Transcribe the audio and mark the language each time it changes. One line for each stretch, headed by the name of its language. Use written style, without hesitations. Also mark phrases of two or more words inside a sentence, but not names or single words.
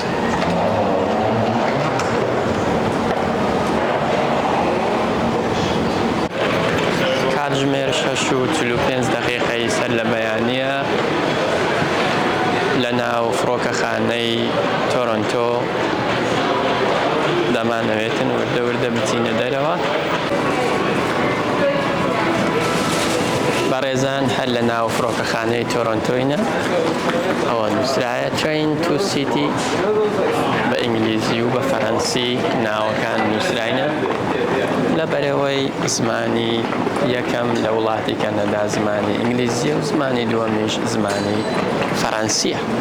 Central Kurdish: کاتژمێر 6:45 سەر لە بەیانیە لە ناو فڕۆکەخانەی تۆرۆنتۆ دەمانەوێتن وردە وردە بچینە دەرەوە. بەڕێزان هەر لە ناو فڕۆکەخانەی تۆرۆنتۆینە ئەوە نووسرایە
English: train to city
Central Kurdish: بە ئینگلیزی و بە فەڕەنسی ناوەکان نووسراینە لەبەرەوەی زمانی یەکەم لە وڵاتی کەنەدا زمانی ئینگلیزیە و زمانی دووەمیش زمانی فەڕەنسیە.